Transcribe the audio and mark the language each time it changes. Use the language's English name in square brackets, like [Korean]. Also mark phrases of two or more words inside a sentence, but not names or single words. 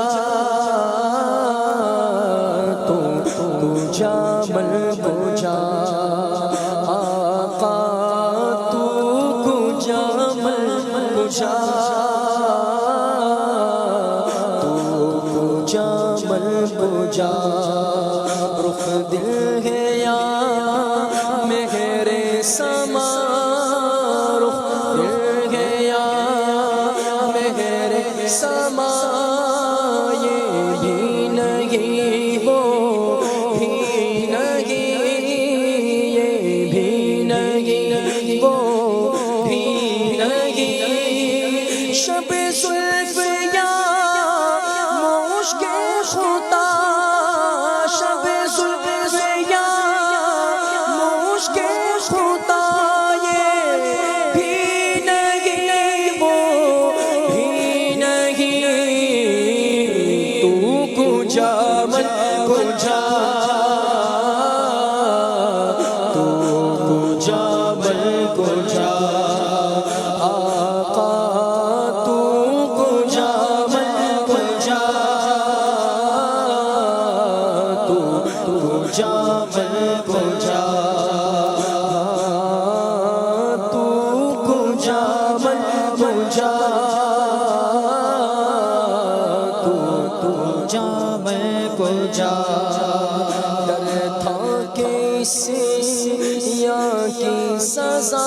[Persian] تو کجا من کجا آقا تو کجا من کجا تو کجا من کجا [Urdu] رخ دل ہے یا سما رخ دل ہے یا مہر سما یہ بھی نہیں وہ بھی نہیں یہ بھی نہیں وہ بھی نہیں شب زلف یا مشک خدا شب زلف یا مشک خدا یہ بھی نہیں وہ بھی نہیں [Persian] تو کجا من کجا تو کجا من کجا آقا تو کجا من کجا تو کجا من کجا [Urdu] ڈر تھا کسی کی سزا